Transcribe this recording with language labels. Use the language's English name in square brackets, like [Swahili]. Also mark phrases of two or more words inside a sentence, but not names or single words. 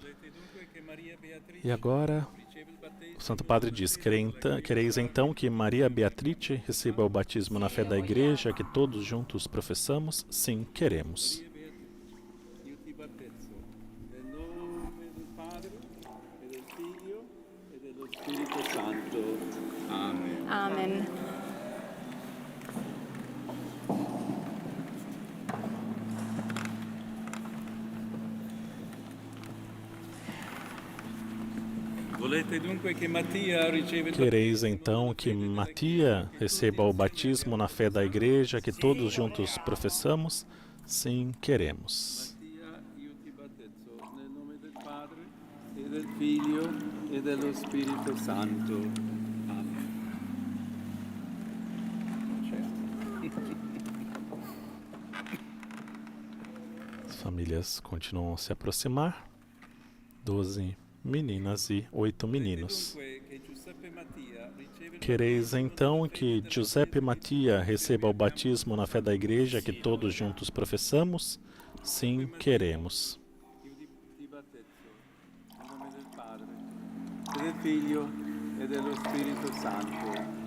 [Portuguese] E agora, o Santo Padre diz: Quereis então que Maria Beatrice receba o batismo na fé da Igreja que todos juntos professamos? Sim, queremos. [Italian] Io ti battezzo nel nome del Padre e del Figlio e dello Spirito Santo. Amen. Amen. Volete dunque che Mattia riceva il [Portuguese] Quereis então que Matia receba o batismo na fé da Igreja que todos juntos professamos? Sim, queremos. [Italian] Mattia, io ti battezzo nel nome del Padre e del Figlio e dello Spirito Santo. Amen. [Portuguese] As famílias continuam a se aproximar. 12 meninas e 8 meninos. Quereis então que Giuseppe Mattia receba o batismo na fé da Igreja que todos juntos professamos? Sim, queremos. [Italian] Io ti battezzo nel nome del Padre e del Figlio e dello Spirito Santo.